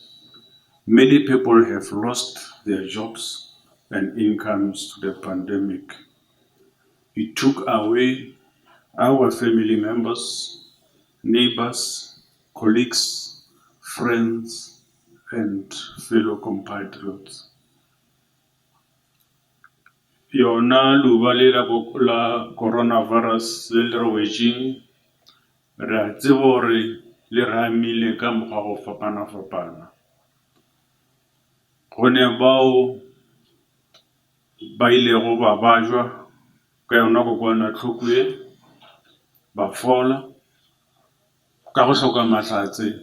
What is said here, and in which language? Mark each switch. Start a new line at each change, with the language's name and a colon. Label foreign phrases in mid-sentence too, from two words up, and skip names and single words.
English: Many people have lost their jobs and incomes to the pandemic. It took away our family members, neighbors, colleagues, friends, and fellow compatriots.
Northern Sotho: Yona luba le la coronavirus le re wetšeng, re a tseba gore le re amile ka mokgwa go fapana-fapana. Go ne bao ba ilego ba bajwa ka yona kokwanahloko e, ba fola ka go hloka mahlatse.